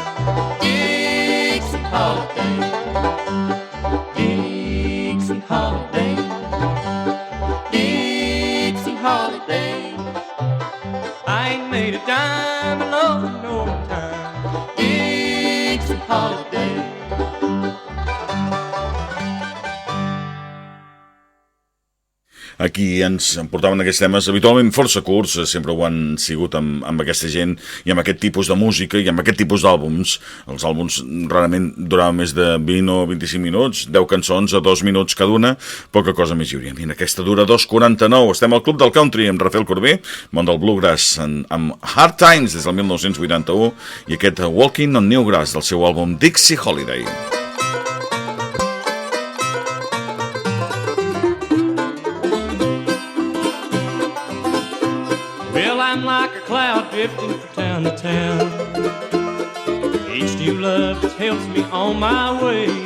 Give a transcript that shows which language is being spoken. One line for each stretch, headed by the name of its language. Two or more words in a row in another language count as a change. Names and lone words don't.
English: Dixie Holiday, Dixie Holiday, Dixie Holiday, I ain't made a dime alone no time. Dixie Holiday.
Catalan: Aquí ens portaven aquests temes habitualment força curts, sempre ho han sigut amb aquesta gent i amb aquest tipus de música i amb aquest tipus d'àlbums. Els àlbums rarament duraven més de 20 o 25 minuts, 10 cançons a 2 minuts cada una, poca cosa més hi hauria. I aquesta dura 2:49. Estem al Club del Country amb Rafel Corbí, món del bluegrass, amb Hard Times des del 1981 i aquest Walking on New Grass del seu àlbum Dixie Holiday.
English: Well, I'm like a cloud drifting for town. around the town. Each new love just helps me on my way.